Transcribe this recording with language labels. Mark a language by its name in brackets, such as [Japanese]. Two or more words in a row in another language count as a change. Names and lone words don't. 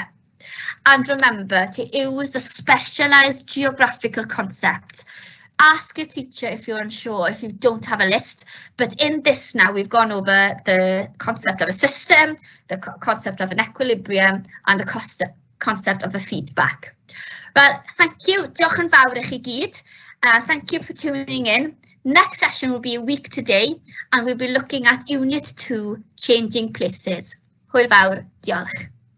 [English] And remember to use a specialised geographical concept. Ask your teacher if you're unsure, if you don't have a list. But in this now, we've gone over the concept of a system, the concept of an equilibrium, and the concept of a feedback. Well, thank you. [Welsh] Diolch yn fawr I chi gyd. [English] Thank you for tuning in. Next session will be a week today, and we'll be looking at Unit 2, Changing Places. [Welsh] Hwyl fawr, diolch.